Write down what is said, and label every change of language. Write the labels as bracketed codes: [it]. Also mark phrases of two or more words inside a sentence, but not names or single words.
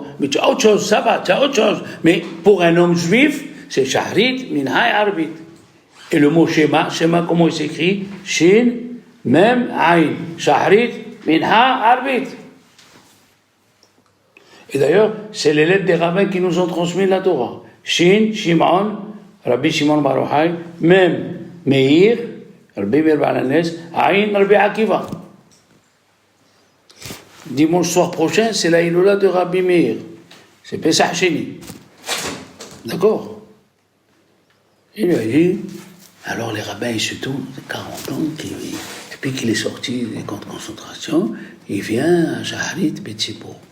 [fr] Mais tu as autre chose, ça va, tu as autre chose. Mais pour un homme juif, c'est Shahrit, Minha et Arbit. Et le mot Shema, comment il s'écrit? Shin, Mem, Aïn. Shahrit, Minha, Arbit. Et d'ailleurs, c'est les lettres des rabbins qui nous ont transmis la Torah. Shin, Shimon, Rabbi Shimon Bar Yochai, Mem, Meir, Rabbi Meir Baal HaNes, Aïn, Rabbi Akiva. Dimanche soir prochain, c'est la Iloula de Rabbi Meir. C'est Pesach Sheni. D'accord? Il lui a dit, alors les rabbins, ils se tournent, 40 ans, depuis qu'il est sorti des camps de concentration, il vient à [he] שחרית בציבור.